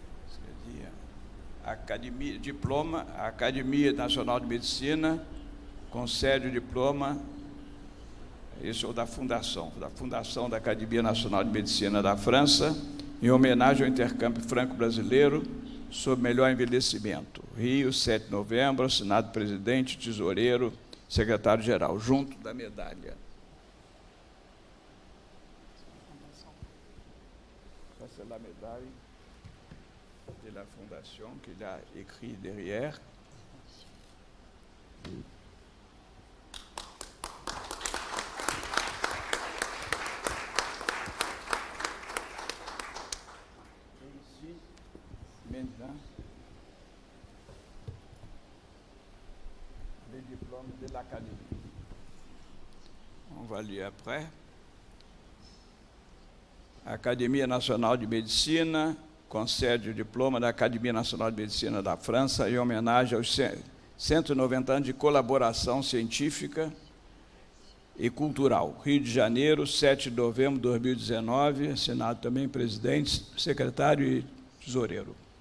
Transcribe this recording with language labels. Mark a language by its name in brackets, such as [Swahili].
[French] C'est-à-dire Académie, diplôme, Académie nationale de médecine, [Portuguese] concede o diploma, isso é da Fundação da Academia Nacional de Medicina da França, em homenagem ao intercâmbio franco-brasileiro sobre melhor envelhecimento. Rio, 7 de novembro, assinado presidente, tesoureiro, secretário-geral, junto da medalha. [French] Ça, c'est la médaille de la Fondation qu'il a écrit derrière. Maintenant, les diplômes de l'Académie. On va lire après. [Portuguese] Academia Nacional de Medicina concede o diploma da Academia Nacional de Medicina da França em homenagem aos 190 anos de colaboração científica e cultural. Rio de Janeiro, 7 de novembro de 2019, assinado também presidente, secretário e tesoureiro.